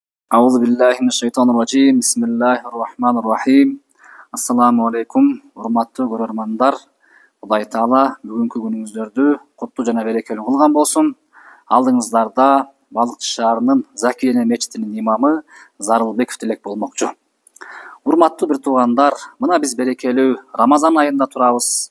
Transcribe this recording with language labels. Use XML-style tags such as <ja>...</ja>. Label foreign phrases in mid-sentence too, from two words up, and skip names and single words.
<ar>أعوذ بالله من الشيطان الرجيم بسم الله الرحمن الرحيم السلام عليكم</ar> <ky>урматтуу көрөрмандар. Кудай Таала бүгүнкү күнүңүздөрдү куттуу жана берекелүү кылган болсун. Алдыңыздарда Балыкчы шаарынын Закиене мечитинин имамы Зарылбеков Тилек болмокчу. Урматтуу бир туугандар, мына биз берекелүү Рамазан айында турабыз.</ky>